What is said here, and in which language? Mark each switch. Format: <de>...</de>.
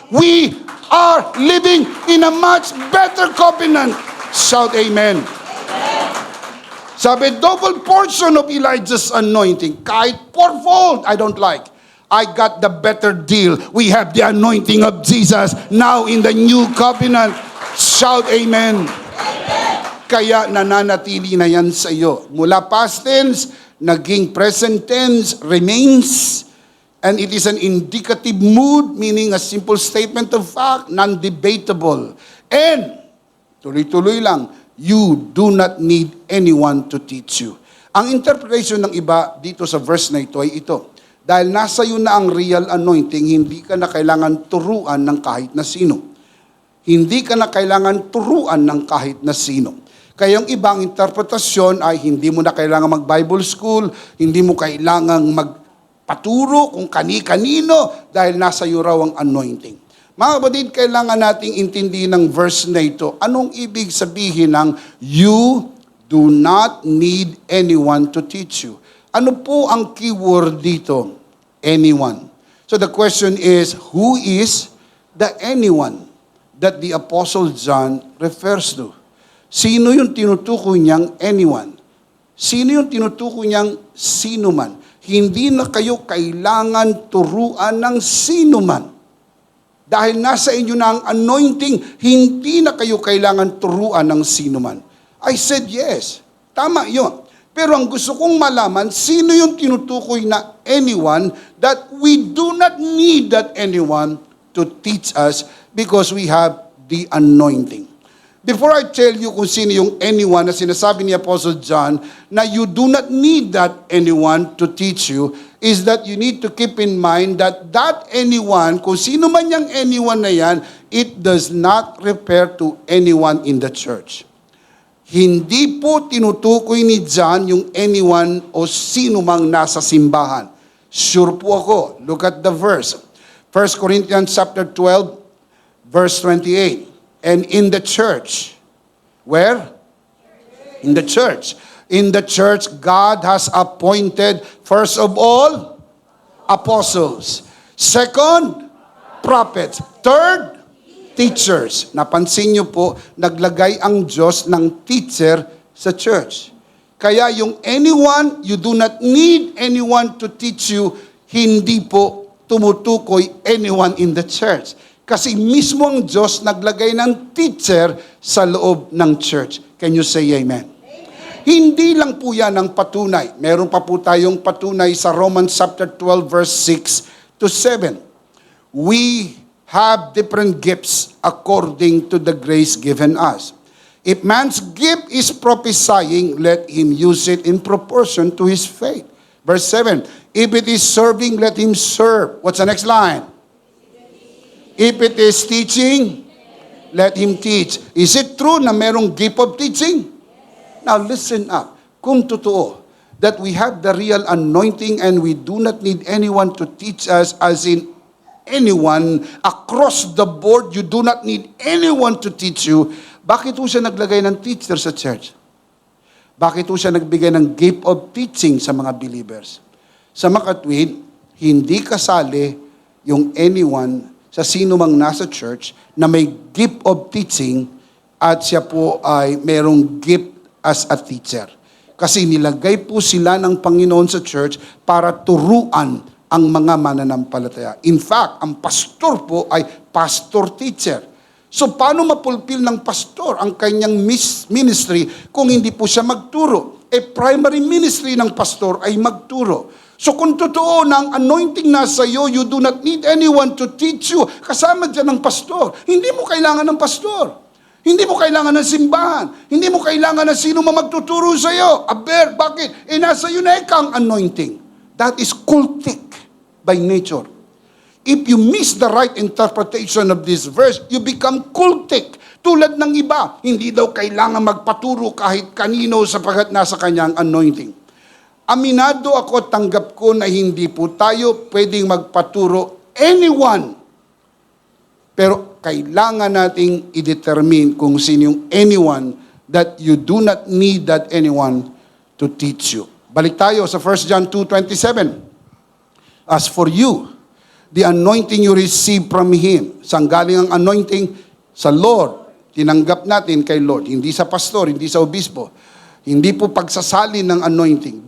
<en>We are living in a much better covenant. Shout amen. Sabi, double portion of Elijah's anointing, kahit fourfold, I don't like. I got the better deal. We have the anointing of Jesus now in the new covenant. Shout amen.</en> <tl>Kaya nananatili na yan sa iyo.</tl> <en>Mula past tense,</en> <tl>naging</tl> <en>present tense, remains, and it is an indicative mood, meaning a simple statement of fact, non-debatable. And,</en> <tl>tuloy-tuloy lang,</tl> <en>you do not need anyone to teach you.</en> <tl>Ang interpretation ng iba dito sa verse na ito ay ito. Dahil nasa iyo na ang real anointing, hindi ka na kailangan turuan ng kahit na sino. Hindi ka na kailangan turuan ng kahit na sino. Kaya yung ibang interpretasyon ay hindi mo na kailangan mag-Bible school, hindi mo kailangan magpaturo kung kani-kanino dahil nasa iyo raw ang anointing. Mga kapatid, kailangan nating intindihin ng verse na ito. Anong ibig sabihin ng</tl> <en>you do not need anyone to teach you?</en> <tl>Ano po ang keyword dito? Anyone.</tl> <en>So the question is, who is the anyone that the Apostle John refers to?</en> <tl>Sino yung tinutukoy niyang anyone? Sino yung tinutukoy niyang sino man? Hindi na kayo kailangan turuan ng sino man. Dahil nasa inyo na ang anointing, hindi na kayo kailangan turuan ng sino man.</tl> <en>I said yes.</en> <tl>Tama yun. Pero ang gusto kong malaman, sino yung tinutukoy na</tl> <en>anyone that we do not need that anyone to teach us because we have the anointing. Before I tell you</en> <tl>kung sino yung</tl> <en>anyone</en> <tl>na sinasabi ni</tl> <en>Apostle John na you do not need that anyone to teach you, is that you need to keep in mind that that anyone,</en> <tl>kung sino man yung anyone na yan,</tl> <en>it does not refer to anyone in the church.</en> <tl>Hindi po tinutukoy ni John yung anyone o sino mang nasa simbahan. Sure po ako.</tl> <en>Look at the verse. 1 Corinthians chapter 12, verse 28. And in the church, where? In the church. In the church, God has appointed, first of all, apostles. Second, prophets. Third, teachers.</en> <tl>Napansin niyo po, naglagay ang Diyos ng teacher sa church.</tl> <en>Kaya yung anyone, you do not need anyone to teach you,</en> <tl>hindi po</tl> <en>tumutukoy anyone in the church.</en> <tl>Kasi mismo ang Diyos naglagay ng teacher sa loob ng church.</tl> <en>Can you say amen?</en> <tl>Hindi lang po yan ang patunay. Meron pa po tayong patunay sa Romans chapter 12 verse 6 to 7.</tl> <en>We have different gifts according to the grace given us. If man's gift is prophesying, let him use it in proportion to his faith. Verse 7, if it is serving, let him serve. What's the next line? If it is teaching, let him teach. Is it true na merong gift of teaching? Now listen up.</en> <tl>Kung totoo</tl> <en>that we have the real anointing and we do not need anyone to teach us, as in anyone across the board, you do not need anyone to teach you,</en> <tl>bakit po siya naglagay ng teacher sa church? Bakit po siya nagbigay ng gift of teaching sa mga believers? Sa makatwid, hindi kasali yung anyone sa sino mang nasa church na may gift of teaching at siya po ay merong gift as a teacher. Kasi nilagay po sila ng Panginoon sa church para turuan ang mga mananampalataya. In fact, ang pastor po ay pastor-teacher. So paano mapulpil ng pastor ang kanyang ministry kung hindi po siya magturo? Primary ministry ng pastor ay magturo. So kung totoo na ang anointing nasa iyo,</tl> <en>you do not need anyone to teach you.</en> <tl>Kasama dyan ng pastor. Hindi mo kailangan ng pastor. Hindi mo kailangan ng simbahan. Hindi mo kailangan ng sino man magtuturo sa iyo. Aber, bakit? Nasa iyo na ang anointing.</tl> <en>That is cultic by nature. If you miss the right interpretation of this verse, you become cultic.</en> <tl>Tulad ng iba, hindi daw kailangan magpaturo kahit kanino sapagkat nasa kanyang anointing. Aminado ako, tanggap ko na hindi po tayo pwedeng magpaturo anyone. Pero kailangan nating i-determine kung sino yung</tl> <en>anyone that you do not need that anyone to teach you.</en> <tl>Balik tayo sa 1 John 2:27.</tl> <en>As for you, the anointing you receive from Him.</en> <tl>Saan galing ang anointing? Sa Lord. Tinanggap natin kay Lord. Hindi sa pastor, hindi sa obispo. Hindi po pagsasalin ng anointing.</tl>